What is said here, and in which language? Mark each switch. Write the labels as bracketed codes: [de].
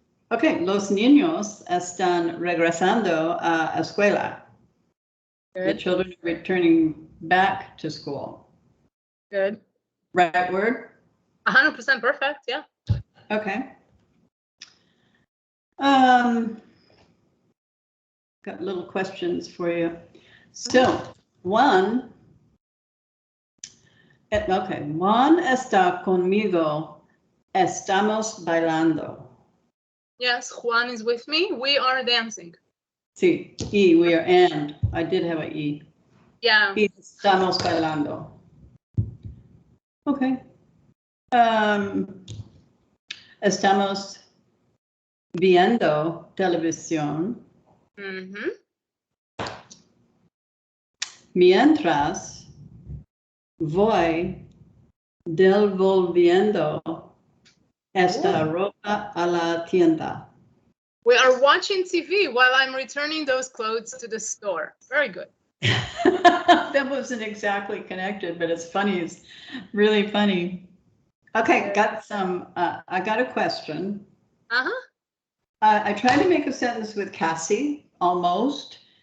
[es] Okay, los niños están regresando a escuela. [en] Good. The children are returning back to school. Good. Right word? 100% perfect, yeah. Okay. Got little questions for you. [es] So, Juan está conmigo. Estamos bailando. [en] Yes, Juan is with me. We are dancing. [es] Sí, y [en] we are, and I did have a E. Yeah. [es] Y estamos bailando. Okay. Estamos viendo televisión. Mm-hmm. Mientras voy devolviendo esta ropa a la tienda. [en] We are watching TV while I'm returning those clothes to the store. Very good. That wasn't exactly connected, but it's funny. It's really funny. Okay, got some. I got a question. Uh-huh. I tried to make a sentence with Cassie, almost.